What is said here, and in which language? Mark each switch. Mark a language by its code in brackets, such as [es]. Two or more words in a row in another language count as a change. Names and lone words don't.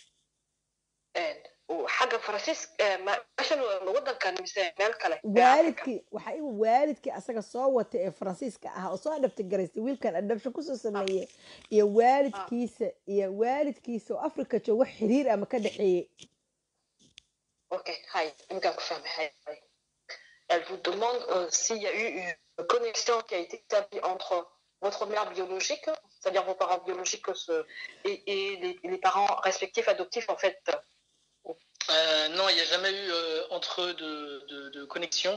[so] xagga faransiiska meeshan wadankan mise meel kale waalidkii asaga soo wata ee faransiiska ah oo soo adhabta garaystay wiilkan adhabshan kusoo sameeyey iyo waalidkiisa oo africa joogo xiriir ama ka dhexeeyey [fr] Elle vous demande s'il y a eu une connexion qui a été établie entre votre mère biologique, c'est-à-dire vos parents biologiques et les parents respectifs adoptifs en fait. Non, il n'y a jamais eu entre eux de connexion.